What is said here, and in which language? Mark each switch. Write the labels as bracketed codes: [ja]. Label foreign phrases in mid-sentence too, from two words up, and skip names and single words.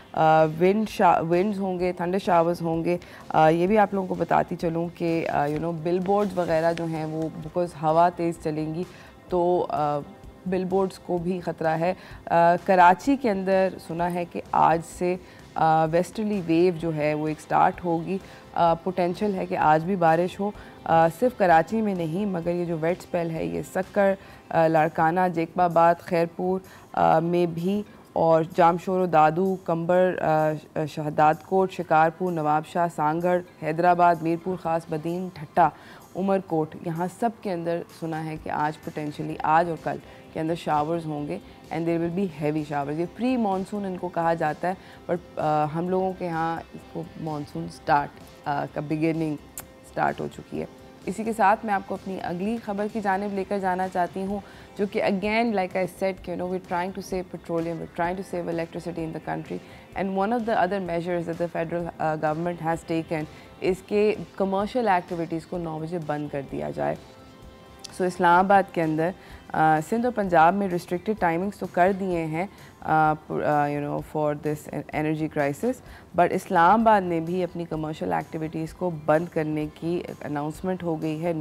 [hi] विंड्स होंगे, [en] thunder showers [hi] होंगे. ये भी आप लोगों को बताती चलूँ कि बिलबोर्ड्स वगैरह जो हैं वो बिकॉज़ हवा तेज़ चलेंगी तो बिलबोर्ड्स को भी ख़तरा है. कराची के अंदर सुना है कि आज से [en] westerly wave [hi] जो है वो एक स्टार्ट होगी। पोटेंशियल है कि आज भी बारिश हो, सिर्फ कराची में नहीं मगर ये जो [en] wet spell [hi] है ये सक्कर, लाड़काना, जेकबाबाद, खैरपुर में भी, और जामशोरो, दादू, कंबर, शहदादकोट, शिकारपुर, नवाबशाह, सांगढ़, हैदराबाद, मीरपुर ख़ास, बदीन, ठट्टा, उमरकोट, यहाँ सब के अंदर सुना है कि आज पोटेंशली आज और कल के अंदर शावर्स होंगे [en] and there will be heavy showers. [hi] ये [en] pre monsoon [hi] इनको कहा जाता है, बट हम लोगों के यहाँ इसको मानसून का [en] beginning start [hi] हो चुकी है। इसी के साथ मैं आपको अपनी अगली खबर की जानिब लेकर जाना चाहती हूँ, जो कि [en] again like I said ki we trying to save petroleum, we trying to save electricity in the country, and one of the other measures that the federal government has taken [hi] इसके कमर्शियल एक्टिविटीज़ को 9 बजे बंद कर दिया जाए। सो इस्लामाबाद के अंदर सिंध और पंजाब में [en] restricted timings [hi] तो कर दिए हैं [en] for this energy crisis, [hi] बट इस्लामाबाद ने भी अपनी [en] commercial activities [hi] को बंद करने की अनाउंसमेंट हो गई है।